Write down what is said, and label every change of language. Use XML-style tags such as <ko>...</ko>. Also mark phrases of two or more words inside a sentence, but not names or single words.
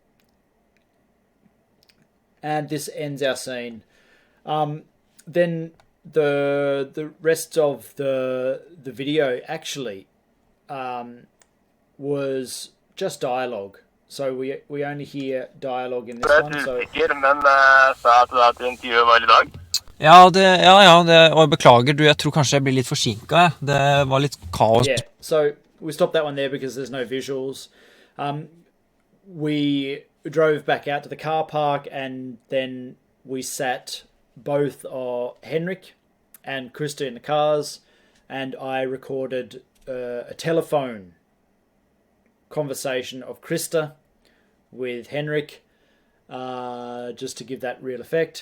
<en>And this ends our scene. Then the rest of the video actually was just dialogue. So we only hear dialogue in this one. So</en> <no>men sa at intervjuet var I dag. Ja, og beklager, jeg tror kanskje jeg blir litt forsinket. Det var litt kaos.</no> <en>Yeah, so we stopped that one there because there's no visuals. We drove back out to the car park, and then we sat both Henrik and Krista in the cars, and I recorded a telephone conversation of Krista with Henrik, just to give that real effect.</en>